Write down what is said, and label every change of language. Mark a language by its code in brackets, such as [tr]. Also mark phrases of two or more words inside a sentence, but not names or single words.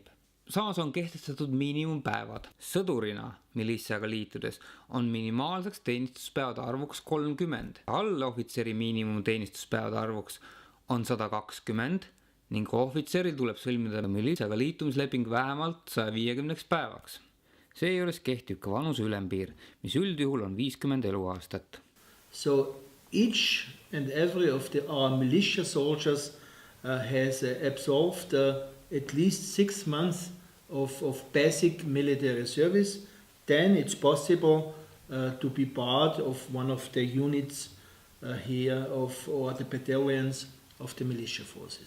[et] Samas on kehtestatud miinimumpäevad. Sõdurina militsaga liitudes on minimaalseks teenistuspäevade arvuks 30. Allohvitseri miinimumteenistuspäevade arvuks on 120 ning ohvitseril tuleb sõlmida militsaga liitumisleping vähemalt 150 päevaks. Seejuures kehtib ka vanuse ülempiir, mis üldjuhul on 50 eluaastat. [en] So each and every of our militia soldiers has absolved at least 6 months of basic military service. Then it's possible to be part of one of the units here or the battalions of the militia forces.